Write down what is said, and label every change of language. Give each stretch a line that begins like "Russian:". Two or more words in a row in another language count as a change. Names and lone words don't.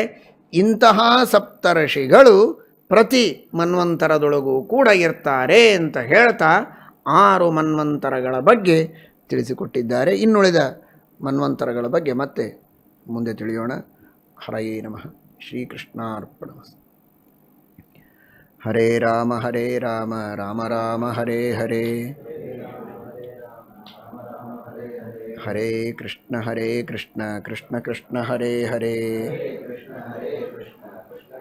Kannada: ಇಂತಹ ಸಪ್ತರ್ಷಿಗಳು ಪ್ರತಿ ಮನ್ವಂತರದೊಳಗೂ ಕೂಡ ಇರ್ತಾರೆ ಅಂತ ಹೇಳ್ತಾ 6 ಮನ್ವಂತರಗಳ ಬಗ್ಗೆ ತಿಳಿಸಿಕೊಟ್ಟಿದ್ದಾರೆ. ಇನ್ನುಳಿದ ಮನ್ವಂತರಗಳ ಬಗ್ಗೆ ಮತ್ತೆ ಮುಂದೆ ತಿಳಿಯೋಣ.
Sanskrit: ಹರಯೇ ನಮಃ. ಶ್ರೀಕೃಷ್ಣಾರ್ಪಣಮಸ್ತು. ಹರೇ ರಾಮ ರಾಮ ರಾಮ ಹರೇ ಹರೇ, ಹರೇ ಕೃಷ್ಣ ಕೃಷ್ಣ ಕೃಷ್ಣ ಹರೇ ಹರೇ.